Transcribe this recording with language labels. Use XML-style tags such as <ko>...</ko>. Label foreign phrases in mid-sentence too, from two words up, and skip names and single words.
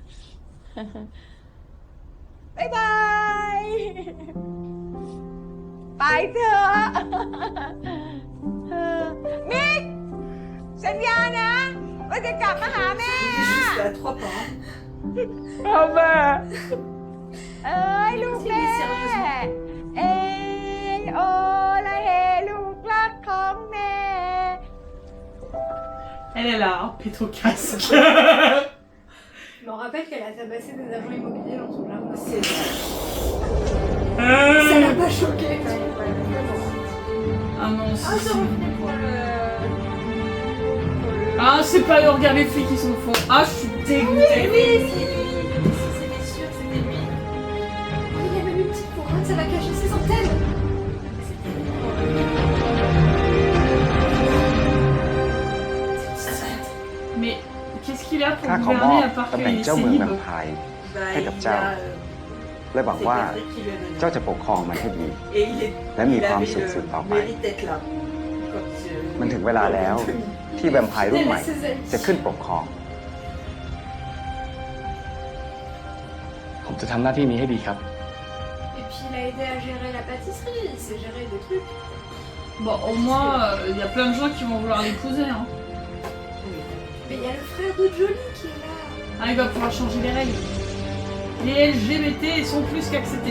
<th>บ๊ายบายไปไปเถอะมิกสัญญานะว่าจะกลับมาหาแม่พ่อแม่เอ้ยลูกแม่เอ้ยโอละเฮลูกรักของแม่</th> <fr>Elle est là, hein, pète au casque. Je me rappelle qu'elle a tabassé des agents immobiliers dans son jardin. C'est vrai. Ça l'a pas choqué. Ah non, si. Ah, ça revenait pour le... Ah, c'est pas eux, regarde les flics qui sont au fond. Ah, je suis dégoûtée. Oui, c'était sûr, c'était lui. Oh, il y a même une petite couronne, ça va cacher ses antennes. Mais qu'est-ce qu'il a pour</fr> <th>ข้าขอมอบ</th> <fr>gouverner à part</fr> <th>ตำแหน่ง</th> <fr>qu'il</fr> <th>เจ้าเมือง</th> <fr>s'est</fr> <th>แว</th> <fr>libre</fr> <th>มไพร์ให้กับเจ้า และหวังว่าเจ้าจะปกครองมันให้ดี และมีความสุขสืบต่อไป มันถึงเวลาแล้วที่แวมไพร์รุ่นใหม่จะขึ้นปกครอง ผมจะทำหน้าที่นี้ให้ดีครับ</th> <fr>Et puis il a aidé à gérer la pâtisserie, il sait gérer des trucs. Bon, au moins, il y a plein de gens qui vont vouloir l'épouser. Hein. Mais il y a le frère de Jolie qui est là. Ah, il va pouvoir changer les règles. Les LGBT sont plus qu'acceptés.</fr>